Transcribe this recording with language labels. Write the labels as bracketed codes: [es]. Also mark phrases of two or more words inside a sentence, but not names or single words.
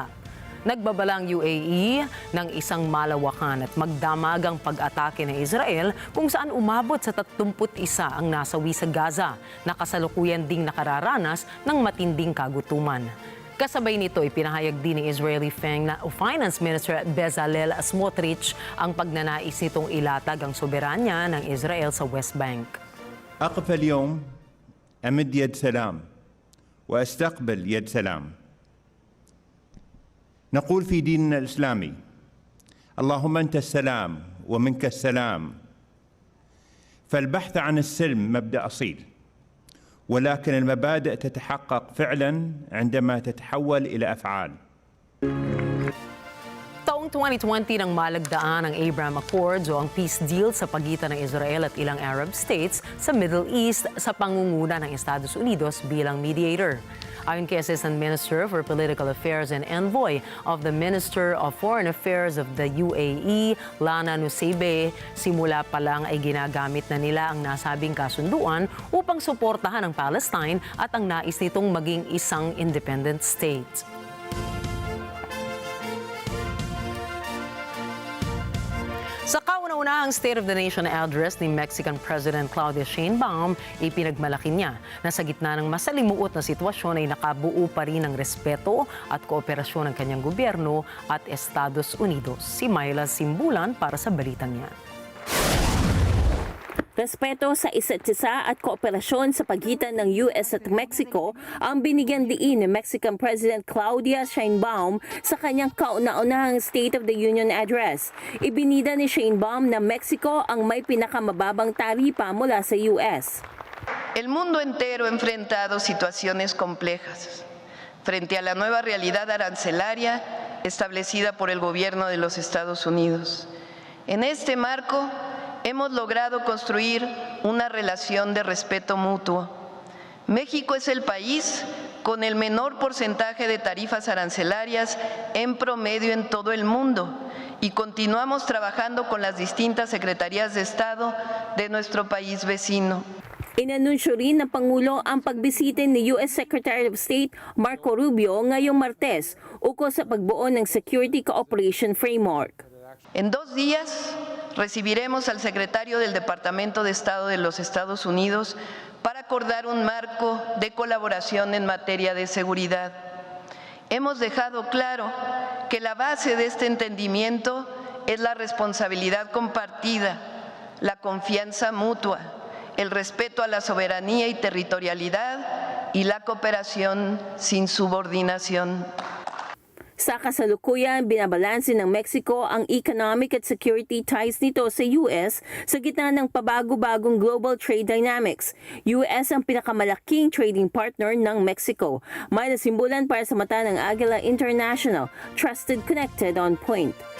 [tl] Nagbabala ang UAE ng isang malawakan at magdamagang pag-atake ng Israel kung saan umabot sa 31 ang nasawi sa Gaza na kasalukuyan ding nakararanas ng matinding kagutuman. Kasabay nito, ipinahayag din ni [en] Israeli Finance Minister [tl] Bezalel Smotrich ang pagnanais nitong ilatag ang soberanya ng Israel sa West Bank. [ar] أقف اليوم أمد يد سلام وأستقبل يد سلام. نقول في ديننا الإسلامي: اللهم أنت السلام ومنك السلام. فالبحث عن السلم مبدأ أصيل. ولكن المبادئ تتحقق فعلا عندما تتحول إلى أفعال. [tl] Taong 2020 nang malagdaan ang Abraham Accords o ang [en] peace deal [tl] sa pagitan ng Israel at ilang [en] Arab states [tl] sa Middle East sa pangunguna ng Estados Unidos bilang mediator. Ayon kay [en] Assistant Minister for Political Affairs and Envoy of the Minister of Foreign Affairs of the UAE, [tl] Lana Nusaybe, simula pa lang ay ginagamit na nila ang nasabing kasunduan upang suportahan ang Palestine at ang nais nitong maging isang [en] independent state. [tl] Sa kauna-unahang [en] State of the Nation address [tl] ni [en] Mexican President [tl] Claudia Sheinbaum, ipinagmalaki niya na sa gitna ng masalimuot na sitwasyon ay nakabuo pa rin ang respeto at kooperasyon ng kanyang gobyerno at Estados Unidos. Si Myla Simbulan para sa balitang yan. Respeto sa isa't isa at kooperasyon sa pagitan ng US at Mexico ang binigyan diin ni [en] Mexican President [tl] Claudia Sheinbaum sa kanyang kauna-unahang [en] State of the Union address. [tl] Ibinida ni Sheinbaum na Mexico ang may pinakamababang taripa mula sa US. [es] El mundo entero ha enfrentado situaciones complejas frente a la nueva realidad arancelaria establecida por el gobierno de los Estados Unidos. En este marco, hemos logrado construir una relación de respeto mutuo. México es el país con el menor porcentaje de tarifas arancelarias en promedio en todo el mundo y continuamos trabajando con las distintas secretarías de Estado de nuestro país vecino. [tl] Inanunsyo rin ng Pangulo ang pagbisita ni [en] US Secretary of State [tl] Marco Rubio ngayong Martes ukol sa pagbuo ng [en] Security Cooperation Framework. [es] En 2 días recibiremos al secretario del Departamento de Estado de los Estados Unidos para acordar un marco de colaboración en materia de seguridad. Hemos dejado claro que la base de este entendimiento es la responsabilidad compartida, la confianza mutua, el respeto a la soberanía y territorialidad y la cooperación sin subordinación. [tl] Sa kasalukuyan, binabalanse ng Mexico ang economic at [en] security ties [tl] nito sa US sa gitna ng pabago-bagong [en] global trade dynamics. [tl] US ang pinakamalaking trading partner ng Mexico. May nasimbulan para sa mata ng Agila International, [en] trusted, connected, on point.